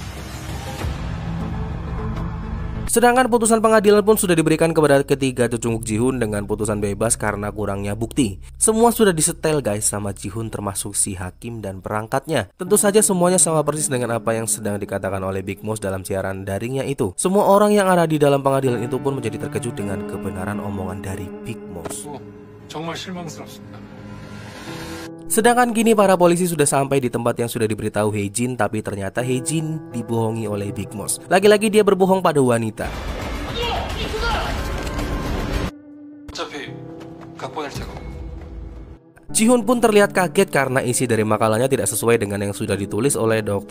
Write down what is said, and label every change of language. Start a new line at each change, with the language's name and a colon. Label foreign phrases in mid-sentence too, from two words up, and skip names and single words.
Indonesian: Sedangkan putusan pengadilan pun sudah diberikan kepada ketiga cecunguk Ji-hoon dengan putusan bebas karena kurangnya bukti. Semua sudah disetel guys sama Ji-hoon termasuk si hakim dan perangkatnya. Tentu saja semuanya sama persis dengan apa yang sedang dikatakan oleh Big Mouth dalam siaran daringnya itu. Semua orang yang ada di dalam pengadilan itu pun menjadi terkejut dengan kebenaran omongan dari Big Mouth.
Korean: 정말 실망스럽습니다.
Indonesian: Sedangkan kini para polisi sudah sampai di tempat yang sudah diberitahu Hae-jin, tapi ternyata Hae-jin dibohongi oleh Big Mouth. Lagi-lagi dia berbohong pada wanita. Ji-hoon pun terlihat kaget karena isi dari makalahnya tidak sesuai dengan yang sudah ditulis oleh Dr.